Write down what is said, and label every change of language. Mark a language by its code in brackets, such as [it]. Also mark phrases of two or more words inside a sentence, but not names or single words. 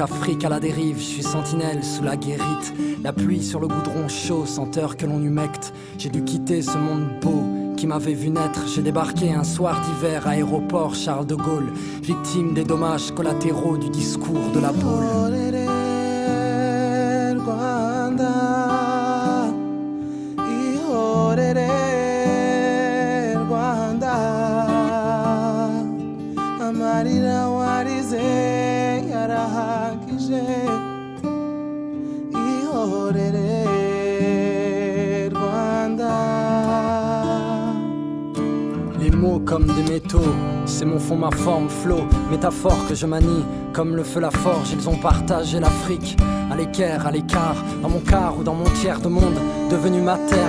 [fr] Afrique à la dérive, je suis sentinelle sous la guérite. La pluie sur le goudron chaud, senteur que l'on humecte. J'ai dû quitter ce monde beau qui m'avait vu naître. J'ai débarqué un soir d'hiver à aéroport Charles de Gaulle, victime des dommages collatéraux du discours de la boule. [rw] amarira warize yarahagije ihorere Rwanda. [fr] Les mots comme des métaux, c'est mon fond, ma forme, flot, métaphore que je manie comme le feu, la forge. Ils ont partagé l'Afrique à l'équerre, à l'écart, dans mon quart ou dans mon tiers de monde devenu ma terre.